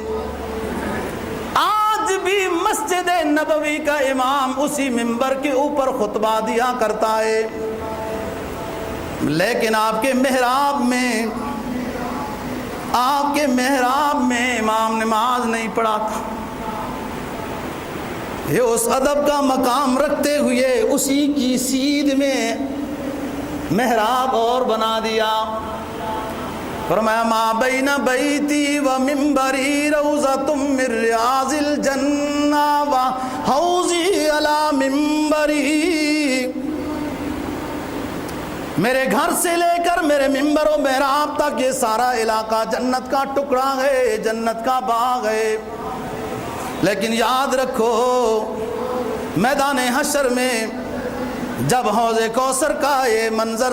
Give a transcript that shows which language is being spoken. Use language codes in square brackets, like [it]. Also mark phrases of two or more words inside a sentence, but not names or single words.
[ur] آج بھی مسجد نبوی کا امام اسی منبر کے اوپر خطبہ دیا کرتا ہے، لیکن آپ کے محراب میں امام نماز نہیں پڑھاتا۔ یہ اس ادب کا مقام رکھتے ہوئے اسی کی سیدھ میں محراب اور بنا دیا، فرمایا [ar] ما بین بیتی و منبری روضۃ من ریاض الجنہ و حوضی علی منبری، [ur] میرے گھر سے لے کر میرے منبر و محراب تک یہ سارا علاقہ جنت کا ٹکڑا ہے، جنت کا باغ ہے، لیکن یاد رکھو میدان حشر میں جب حوض کوثر کا یہ منظر